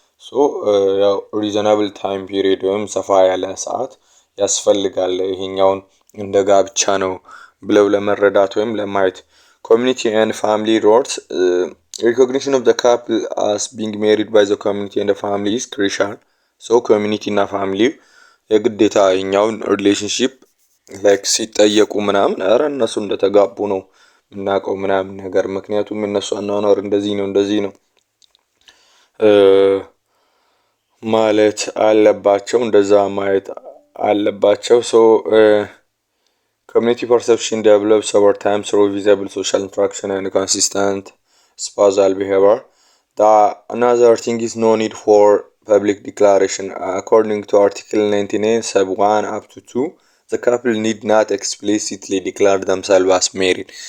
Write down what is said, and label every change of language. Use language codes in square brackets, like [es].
[en] so [am] ያው [en] reasonable time period [am] ወይም ሰፋ ያለ ሰዓት ያስፈልጋል ይሄኛውን እንደ ጋብቻ ነው ብለው ለመረዳት ወይም ለማየት። [en] community and family roles, recognition of the couple as being married by the community and the family is crucial. so community [am] እና [en] family [am] የግዴታ ይሄኛውን [en] ሪሌሽንሺፕ [am] ላይክ ሲጠየቁ ምናምን ኧረ እነሱ እንደተጋቡ ነው የምናውቀው ምናምን ነገር ምክንያቱም እነሱ አኗኗር እንደዚህ ነው ማለት አለባቸው እንደዛ ማየት አለባቸው ሶ [en] community perception develops over time through visible social interaction and consistent spousal behavior. Another thing is no need for public declaration. According to Article 99, Sub 1 up to 2, the couple need not explicitly declare themselves as married.